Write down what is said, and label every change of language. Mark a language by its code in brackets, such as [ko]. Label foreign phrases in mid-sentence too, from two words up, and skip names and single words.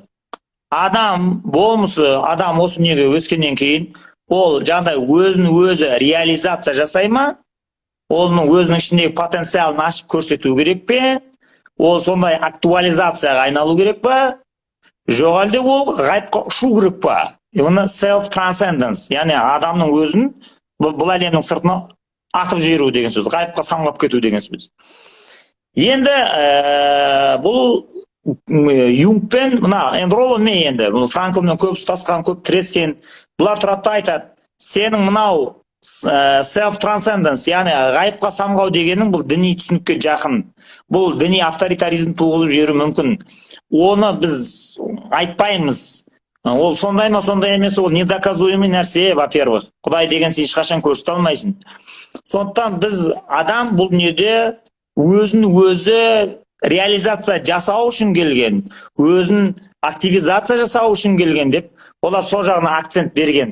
[kk] Адам болмысы, адам осы неге өскеннен кейін, ол жаңағыдай өзін-өзі реализация жасай ма? Оның өзінің ішіндегі потенциалын ашып көрсету керек пе? Ол сондай актуализацияға айналу керек па? Жоқ әлде ол ғайыпқа ұшу керек па? Оны self-transcendence, яғни адамның өзін бұл әлемнің сыртына атып жіберу деген сөз, ғайыпқа самғап кету деген сөз. Енді бұл Юнгпен, Ролло Мэй енді, Франклмен көп ұстасқан, көп тірескен, бұлар тұрады айтады, сенің мынау self-transcendence, яғни ғайыпқа самғау дегенің бұл діни түсінікке жақын. Бұл діни авторитаризм туғызып жіберу мүмкін. Оны біз айтпаймыз. Ол сондай ма, сондай емес, ол недоказуемый нәрсе, во-первых. Құдай деген сен ешқашан көрсете алмайсың. Сондықтан біз адам бұл дүниеде өзін өзі реализация жасау үшін келген, өзін активизация жасау үшін келген деп, олар сол жағына акцент берген.